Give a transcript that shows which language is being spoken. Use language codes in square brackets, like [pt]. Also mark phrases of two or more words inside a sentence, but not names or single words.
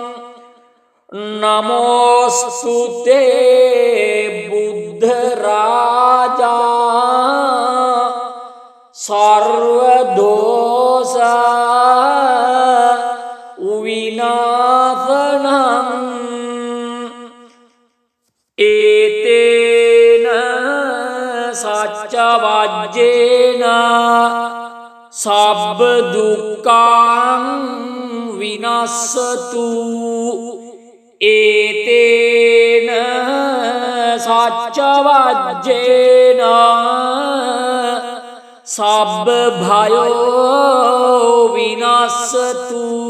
[pi] නමෝස්තුතේ බුද්ධ රාජා සර්ව දෝෂ විනාශනං ඒතේන සච්ච වජ්ජේන සබ්බ දුක්ඛං විනස්සතු ඒතේන සච්චවජ්ජේන සබ්බ භයෝ විනස්සතු